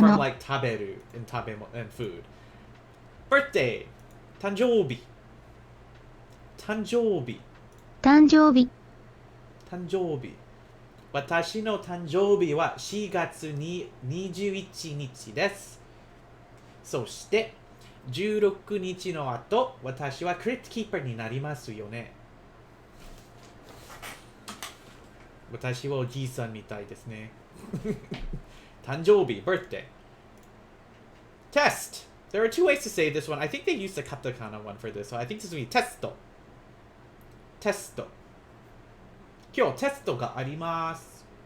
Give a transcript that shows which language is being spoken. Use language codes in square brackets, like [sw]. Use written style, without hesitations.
[en] from like taberu and tabemo and food. [ja] Birthday. Tanjoubi. Tanjoubi. 誕生日 Tanjoubi. Watashi no tanjoubi wa 4月に21日です。そして16日の後、私はクリットキーパーになりますよね。私はおじいさんみたいですね。誕生日 birthday. [en] Test. There are two ways to say this one. I think they used the katakana one for this, so I think this will be testo. [ja] Testo. 今日テストがあります。